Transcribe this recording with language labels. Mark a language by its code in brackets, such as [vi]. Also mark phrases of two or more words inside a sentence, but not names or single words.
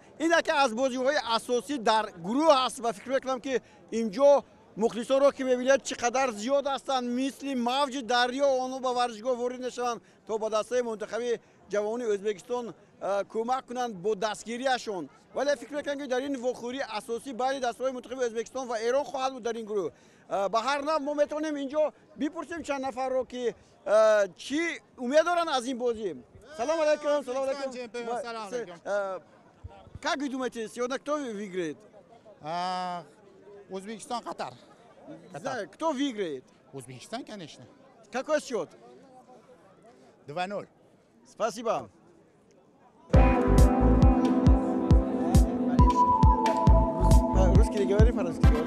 [tg] Ин яке аз бозиҳои асосӣ дар гурӯҳ аст ва фикр мекунам ки инҷо мухлисонро ки мебинед чӣ қадар зиёд ҳастанд, мисли мавҷи дарё онҳо ба варзишгоҳ ворид мешаванд то ба дастаи мунтахаби ҷавони Ӯзбекистон кӯмак кунанд бо дастгирияшон. Вале фикр мекунам ки дар ин вохӯрии асосӣ байни дастаҳои мунтахаби Ӯзбекистон ва Эрон хоҳад буд дар ин гурӯҳ. Ба ҳар нав мо метавонем инҷо бипурсем чанд нафарро ки чӣ умед доранд аз ин бозӣ. Салом алейкум. Салом алейкум. [ru] Как вы думаете, сегодня кто выиграет? Узбекистан, Катар. Кто выиграет? Узбекистан, конечно. Какой счет? 2-0. Спасибо. Русский говори, по-русски говори.